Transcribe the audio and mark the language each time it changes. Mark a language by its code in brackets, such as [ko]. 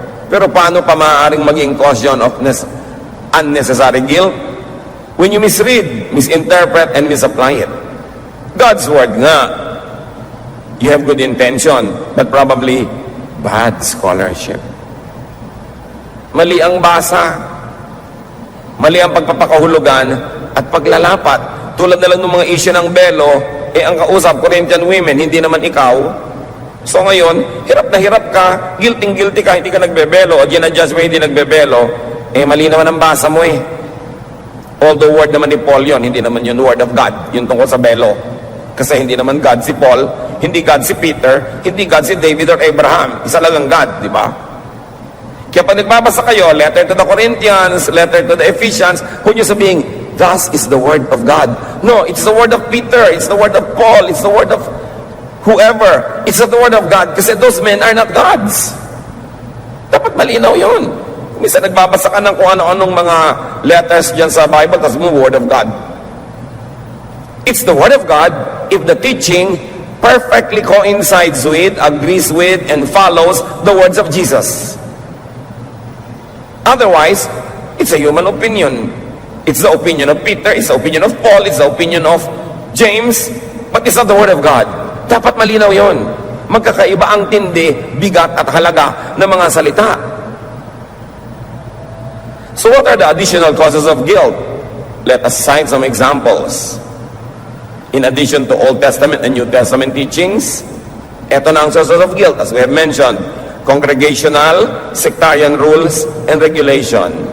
[tl] Pero paano pa maaaring maging [en] caution of unnecessary guilt? When you misread, misinterpret, and misapply it. God's Word nga. You have good intention, but probably bad scholarship. [tl] Mali ang basa. Mali ang pagpapakahulugan at paglalapat. Tulad na lang ng mga issue ng belo, ang kausap, Corinthian women, hindi naman ikaw. So ngayon, hirap na hirap ka, guilty ka, hindi ka nagbebelo, o ginadjust mo hindi nagbebelo, mali naman ang basa mo eh. Although word naman ni Paul yon, hindi naman yun [en] word of God, [tl] yun tungkol sa belo. Kasi hindi naman God si Paul, hindi God si Peter, hindi God si David or Abraham. Isa lang ang God, di ba? Kaya pag nagbabasa kayo, letter to the Corinthians, letter to the Ephesians, kung nyo sabihin, [en] thus is the word of God. No, it's the word of Peter, it's the word of Paul, it's the word of whoever. It's not the word of God kasi those men are not gods. [tl] Dapat malinaw yun. Minsan nagbabasa ka ng kung ano-anong mga letters dyan sa Bible, tapos mo, [en] word of God. It's the word of God if the teaching perfectly coincides with, agrees with, and follows the words of Jesus. Otherwise, it's a human opinion. It's the opinion of Peter, it's the opinion of Paul, it's the opinion of James, but it's not the word of God. [tl] Dapat malinaw yon. Magkakaiba ang tindi, bigat at halaga ng mga salita. [en] So what are the additional causes of guilt? Let us cite some examples. In addition to Old Testament and New Testament teachings, [tl] eto na ang [en] sources of guilt, as we have mentioned: congregational, sectarian rules, and regulation.